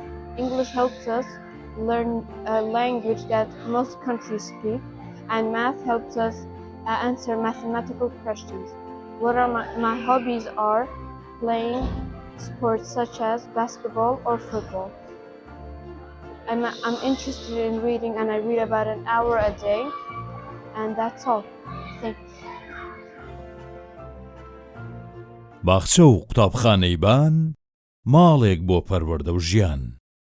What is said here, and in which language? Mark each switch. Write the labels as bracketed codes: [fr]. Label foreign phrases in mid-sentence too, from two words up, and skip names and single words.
[en] English helps us learn a language that most countries speak, and math helps us answer mathematical questions. What are my hobbies are playing sports such as basketball or football. I'm interested in reading and I read about an hour a day, and that's all. Thanks. [ckb] باخچە و قوتابخانەی بان ماڵێک بۆ پەروەردە و ژیان.